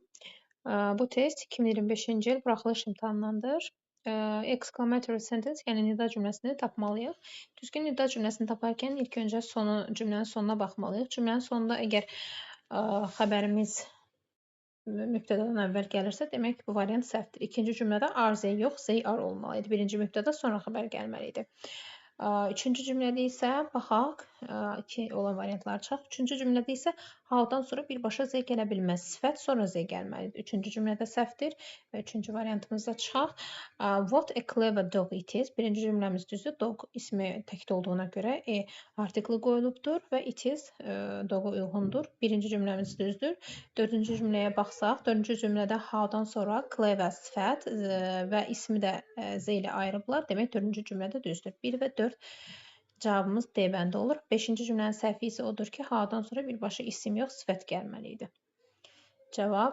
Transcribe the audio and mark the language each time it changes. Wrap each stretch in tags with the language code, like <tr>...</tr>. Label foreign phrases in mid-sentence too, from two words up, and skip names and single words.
<az>Bu test 2025-ci il buraxılış imtahanındandır.</az> <en>Exclamatory sentence,</en> <az>yəni nida cümləsini tapmalıyıq. Düzgün nida cümləsini taparkən ilk öncə cümlənin sonuna baxmalıyıq. Cümlənin sonunda əgər xəbərimiz mübtədadan əvvəl gəlirsə, demək bu variant səhvdir. İkinci cümlədə</az> <en>are they</en> <az>yox,</az> <en>they are</en> <az>olmalı idi. Birinci mübtəda sonra xəbər gəlməli idi. Üçüncü cümlədə isə baxaq, iki olan variantlar çıxaq. Üçüncü cümlədə isə how-dan sonra birbaşa z gələ bilməz. Sifət sonra z gəlməlidir. Üçüncü cümlədə səhvdir və üçüncü variantımızda çıxaq.</az> <en>What a clever dog it is.</en> <az>Birinci cümləmiz düzdür. Dog ismi təkdə olduğuna görə artiklı qoyulubdur və</az> <en>it is</en> <az>dog-a uyğundur. Birinci cümləmiz düzdür. Dördüncü cümləyə baxsaq, dördüncü cümlədə how-dan sonra clever sifət və ismi də z ilə ayırıblar. Demək, dördüncü cümlədə düzdür. 1 və 4 cavabımız D bəndə olur. Beşinci cümlənin səhvi isə odur ki, how-dan sonra birbaşa isim yox, sifət gəlməli idi.</az>